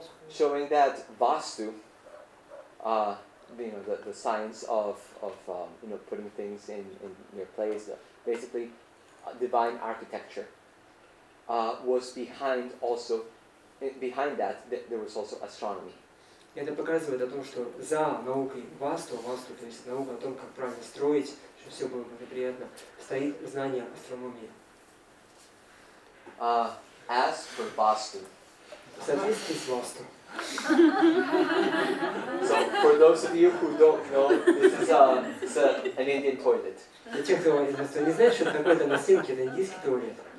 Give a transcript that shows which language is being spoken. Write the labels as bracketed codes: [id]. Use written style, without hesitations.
[en] Showing that Vastu, the science of putting things in their place, basically divine architecture, was behind that there was also astronomy. [ru] Это показывает о том, что за наукой васту, то есть наука о том, как правильно строить, чтобы все было благоприятно, стоит знание астрономии. [en] As for Vastu, [ru] В соответствии с васту. [en] so for those of you who don't know, this is an Indian toilet. [ru] Для тех, кто не знает, что это такое, это на стенке, это индийский туалет.